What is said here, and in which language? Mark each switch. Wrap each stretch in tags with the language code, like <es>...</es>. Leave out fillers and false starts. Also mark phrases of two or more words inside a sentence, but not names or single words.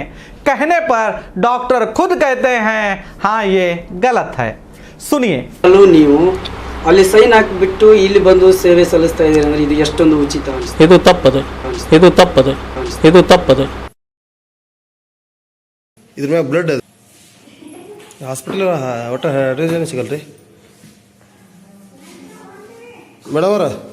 <hi>कहने पर डॉक्टर खुद कहते हैं हाँ ये गलत है। सुनिए।</hi> <kn>ನೀವು ಅಲ್ಲಿ ಸೈನ್ ಹಾಕಿಬಿಟ್ಟು ಇಲ್ಲಿ ಬಂದು ಸೇವೆ ಸಲ್ಲಿಸ್ತಾ ಇದ್ದೀರಿ ಅಂದ್ರೆ ಇದು ಎಷ್ಟೊಂದು ಉಚಿತ ಅನಿಸುತ್ತೆ? ಇದು ತಪ್ಪದೆ ಇದ್ರ ಮ್ಯಾಗ</kn> <en>blood hospital</en> <kn>ಒಟ್ಟು ಅಡ್ರೆಸ್ ಏನು ಸಿಗಲ್ರಿ ಮೇಡಮ್ ಅವರ?</kn>